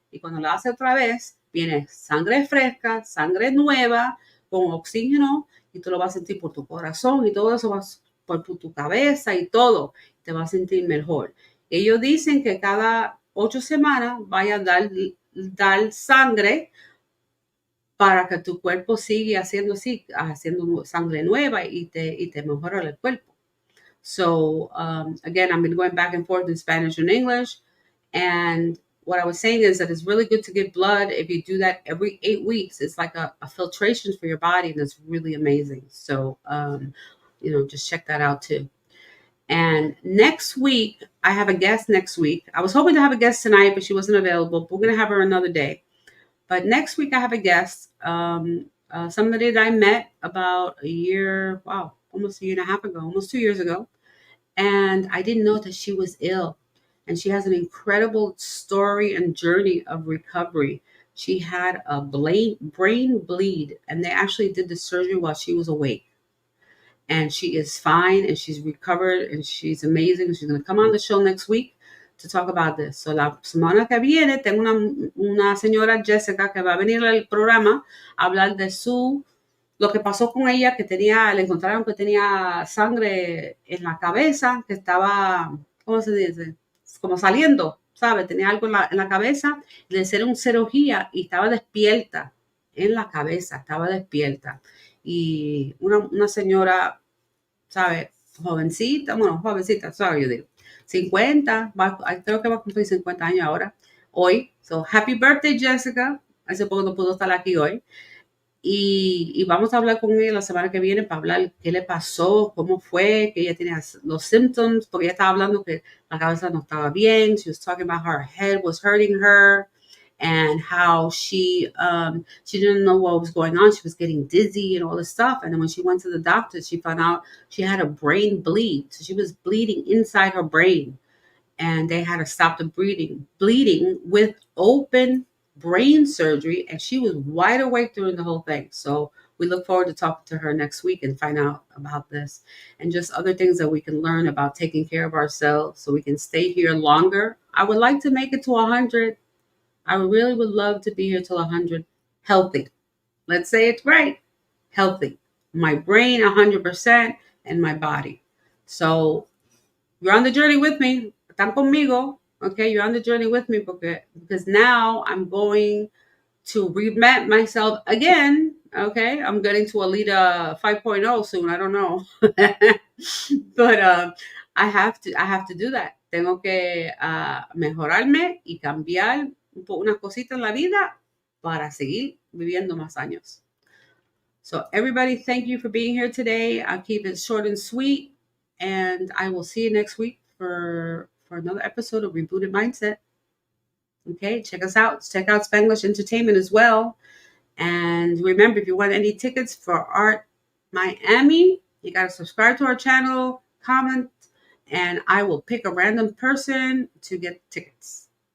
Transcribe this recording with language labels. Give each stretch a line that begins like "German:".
Spanish: Y cuando la hace otra vez, viene sangre fresca, sangre nueva, con oxígeno, y tú lo vas a sentir por tu corazón y todo eso va por tu cabeza y todo. Te vas a sentir mejor. Ellos dicen que cada 8 semanas vaya a dar sangre para que tu cuerpo siga haciendo sangre nueva y te mejora el cuerpo.
English: So, again, I've been going back and forth in Spanish and English. And what I was saying is that it's really good to give blood. If you do that every 8 weeks, it's like a filtration for your body, and it's really amazing. So, just check that out too. And next week, I have a guest next week. I was hoping to have a guest tonight, but she wasn't available. But we're going to have her another day. But next week, I have a guest, somebody that I met about a year, wow, almost a year and a half ago, almost 2 years ago. And I didn't know that she was ill. And she has an incredible story and journey of recovery. She had a brain bleed, and they actually did the surgery while she was awake. And she is fine and she's recovered and she's amazing. She's going to come on the show next week to talk about this.
Spanish: So la semana que viene tengo una señora Jessica que va a venir al programa a hablar de lo que pasó con ella, que le encontraron que tenía sangre en la cabeza, que estaba, ¿cómo se dice? Como saliendo, ¿sabe? Tenía algo en la cabeza, le hicieron cirugía y estaba despierta en la cabeza, estaba despierta. Y una señora, ¿sabe? Jovencita, sorry, yo digo, 50, creo que va a cumplir 50 años ahora, hoy.
English: So, happy birthday,
Spanish: Jessica. Hace poco no pudo estar aquí hoy. Y vamos a hablar con ella la semana que viene para hablar qué le pasó, cómo fue, que ella tenía los symptoms, porque ella estaba hablando que la cabeza no estaba bien.
English: She was talking about how her head was hurting her and how she didn't know what was going on. She was getting dizzy and all this stuff. And then when she went to the doctor, she found out she had a brain bleed. So she was bleeding inside her brain. And they had to stop the bleeding with open brain surgery. And she was wide awake during the whole thing. So we look forward to talking to her next week and find out about this and just other things that we can learn about taking care of ourselves so we can stay here longer. I would like to make it to 100. I really would love to be here till 100, healthy. Let's say it's right. Healthy. My brain 100% and my body. So you're on the journey with me.
Spanish: Están conmigo.
English: Okay, you're on the journey with me because now I'm going to revamp myself again. Okay, I'm getting to Alida 5.0 soon. I don't know, but I have to do that.
Spanish: Tengo que mejorarme y cambiar unas cositas en la vida para seguir viviendo más años.
English: So everybody, thank you for being here today. I'll keep it short and sweet, and I will see you next week for another episode of Rebooted Mindset. Okay, check us out. Check out Spanglish Entertainment as well. And remember, if you want any tickets for Art Miami, you got to subscribe to our channel, comment, and I will pick a random person to get tickets.